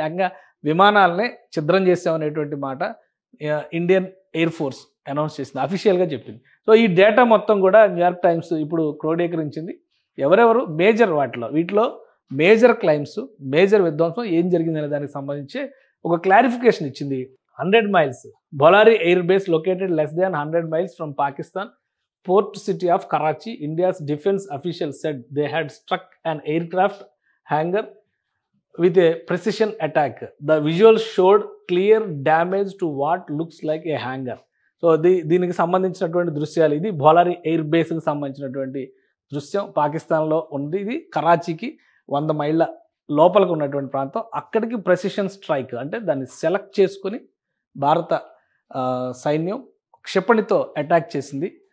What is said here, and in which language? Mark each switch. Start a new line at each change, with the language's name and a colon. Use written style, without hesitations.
Telugu: ఏకంగా విమానాలనే ఛిద్రం చేసామనేటువంటి మాట Indian air force announce చేసింది, అఫీషియల్గా చెప్పింది. సో ఈ డేటా మొత్తం కూడా న్యూయార్క్ టైమ్స్ ఇప్పుడు క్రోడీకరించింది. ఎవరెవరు మేజర్ వీటిలో మేజర్ క్లైమ్స్, మేజర్ విధ్వంసం ఏం జరిగిందనే దానికి సంబంధించి ఒక క్లారిఫికేషన్ ఇచ్చింది.
English: 100 miles Bholari air base located less than 100 miles from Pakistan port city of Karachi. India's defense officials said they had struck an aircraft hangar with a precision attack. The visuals showed clear damage to what looks like a hangar.
Telugu: So దీనికి సంబంధించినటువంటి దృశ్యాలు, ఇది Bolari air బేస్కి సంబంధించినటువంటి దృశ్యం. పాకిస్తాన్లో ఉంది. ఇది కరాచీకి 100 మైళ్ళ లోపలికి ఉన్నటువంటి ప్రాంతం. అక్కడికి ప్రెసిషన్ స్ట్రైక్ అంటే దాన్ని సెలెక్ట్ చేసుకొని భారత సైన్యం క్షిపణితో అటాక్ చేసింది.